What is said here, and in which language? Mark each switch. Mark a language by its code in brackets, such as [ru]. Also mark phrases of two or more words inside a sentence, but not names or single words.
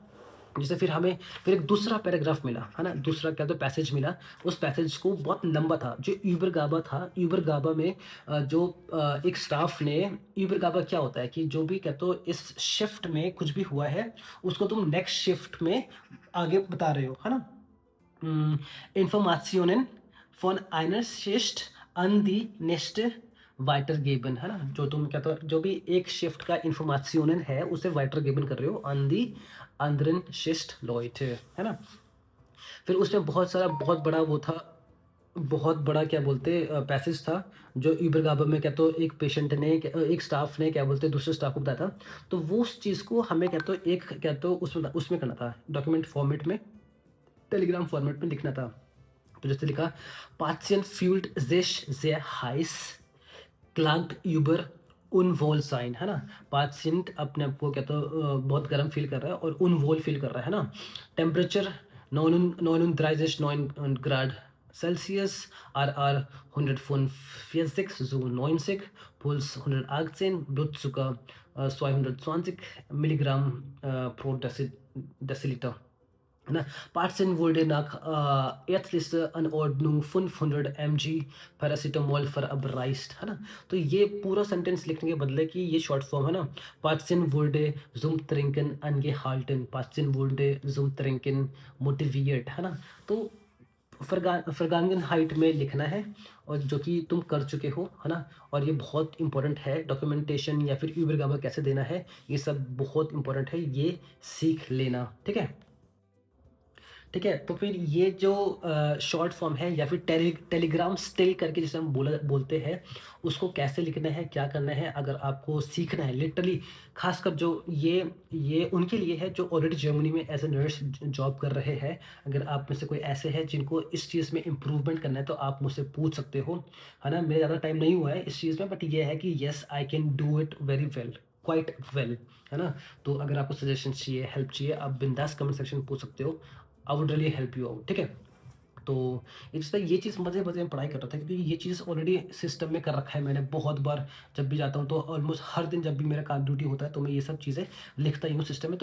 [hi] जैसे फिर हमें फिर एक दूसरा पैराग्राफ मिला, है ना, दूसरा क्या तो पैसेज मिला। उस पैसेज को बहुत लंबा था, जो यूबर गाबा था। यूबर गाबा में जो एक स्टाफ ने, यूबर गाबा क्या होता है कि जो भी क्या तो इस शिफ्ट में कुछ भी हुआ है उसको तुम [en] next shift [hi] में आगे बता रहे हो, है ना। [de] Informationen von einer Schicht an die nächste weitergeben, [hi] है ना। जो तुम क्या तो जो भी एक शिफ्ट का इंफॉर्मेशन है उसे weitergeben कर रहे हो [de] an die anderen Schicht Leute, [hi] है ना। फिर उसमें बहुत सारा बहुत बड़ा वो था, बहुत बड़ा क्या बोलते पैसेज था, जो यूबरगाबा में क्या तो एक पेशेंट ने एक स्टाफ ने क्या बोलते दूसरे स्टाफ को बताया था। तो वो उस चीज़ को हमें क्या तो एक क्या तो उसमें उसमें करना था, [en] document format [hi] में, [en] telegram format [hi] में लिखना था। तो जैसे लिखा, [de] Patient fühlt sich sehr heiß, klagt über Unwohlsein, [hi] है ना। पेशेंट अपने आप को क्या तो बहुत गर्म फील कर रहा है और उनवोल फील कर रहा है ना। [de] टेम्परेचर 39,9 ग्राड Celsius, RR 145 so 90, Puls 118, Blutzucker 220 Milligramm pro Deciliter. Ne? Patient wurde nach ärztlicher Anordnung 500 mg पैरासीटामोल verabreicht, है ना। [hi] तो ये पूरा सेंटेंस लिखने के बदले कि ये [en] short form [hi] है ना, [de] Patient wurde zum Trinken angehalten, Patient wurde zum Trinken motiviert, [hi] है ना। तो फरगानगन हाइट में लिखना है, और जो कि तुम कर चुके हो, है ना। और ये बहुत इंपॉर्टेंट है, डॉक्यूमेंटेशन या फिर यूबरगाबा कैसे देना है, ये सब बहुत इंपॉर्टेंट है, ये सीख लेना, ठीक है। ठीक है, तो फिर ये जो [en] short form [hi] है या फिर टेलीग्राम स्टिल करके जिसे हम बोलते हैं, उसको कैसे लिखना है, क्या करना है, अगर आपको सीखना है लिटरली, खासकर जो ये उनके लिए है जो ऑलरेडी जर्मनी में [en] as a nurse [hi] जॉब कर रहे हैं। अगर आप में से कोई ऐसे हैं जिनको इस चीज़ में इम्प्रूवमेंट करना है तो आप मुझसे पूछ सकते हो, है ना। मेरा ज़्यादा टाइम नहीं हुआ है इस चीज़ में, बट ये है कि [en] yes I can do it very well, quite well, [hi] है ना। तो अगर आपको सजेशन चाहिए, हेल्प चाहिए, आप बिंदास कमेंट सेक्शन में पूछ सकते हो, [en] I would really help you out, [hi] ठीक है। तो इसलिए ये चीज़ मज़े मज़े में पढ़ाई कर रहा था, क्योंकि ये चीज़ ऑलरेडी सिस्टम में कर रखा है मैंने बहुत बार। जब भी जाता हूँ तो ऑलमोस्ट हर दिन जब भी मेरा काम ड्यूटी होता है तो मैं ये सब चीज़ें लिखता ही हूँ सिस्टम में।